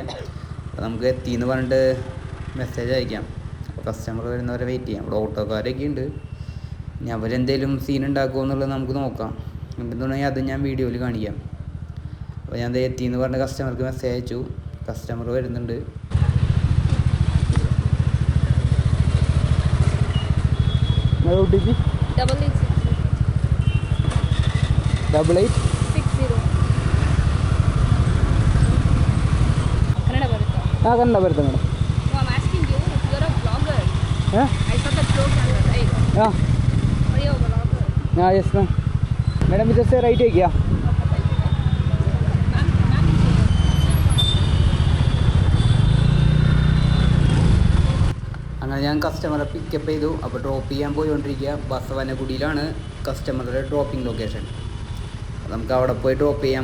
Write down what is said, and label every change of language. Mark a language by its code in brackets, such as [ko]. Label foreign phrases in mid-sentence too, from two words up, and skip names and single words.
[ml] അപ്പോൾ നമുക്ക് എത്തിയെന്ന് പറഞ്ഞിട്ട് മെസ്സേജ് അയക്കാം. അപ്പോൾ കസ്റ്റമർ വരുന്നവരെ വെയിറ്റ് ചെയ്യാം. ഇവിടെ ഓട്ടോക്കാരൊക്കെ ഉണ്ട്. ഇനി അവരെന്തെങ്കിലും സീൻ ഉണ്ടാക്കുമോ എന്നുള്ളത് നമുക്ക് നോക്കാം. എന്തുണ്ടെങ്കിൽ അത് ഞാൻ വീഡിയോയിൽ കാണിക്കാം. അപ്പോൾ ഞാൻ എത്തിയെന്ന് പറഞ്ഞ കസ്റ്റമർക്ക് മെസ്സേജ് അയച്ചു. കസ്റ്റമർ വരുന്നുണ്ട്. OTP [kn] 8860 ಕನ್ನಡ ಬರುತ್ತಾ? ಹಾಂ, ಕನ್ನಡ ಬರುತ್ತೆ ಮೇಡಮ್. [en] No, I'm asking you if you're a vlogger. [kn] ಹಾಂ [en] I saw the program, right? [kn] ಹಾಂ [en] Are you a vlogger? [hi] ಹಾಂ, [en] yes ma'am. [hi] ಮೇಡಮ್ इधर से राइट है क्या? [ml] അങ്ങനെ ഞാൻ കസ്റ്റമറെ പിക്കപ്പ് ചെയ്തു. അപ്പോൾ ഡ്രോപ്പ് ചെയ്യാൻ പോയിക്കൊണ്ടിരിക്കുക. ബസവനഗുഡിയിലാണ് കസ്റ്റമറുടെ ഡ്രോപ്പിംഗ് ലൊക്കേഷൻ. നമുക്ക് അവിടെ പോയി ഡ്രോപ്പ് ചെയ്യാം.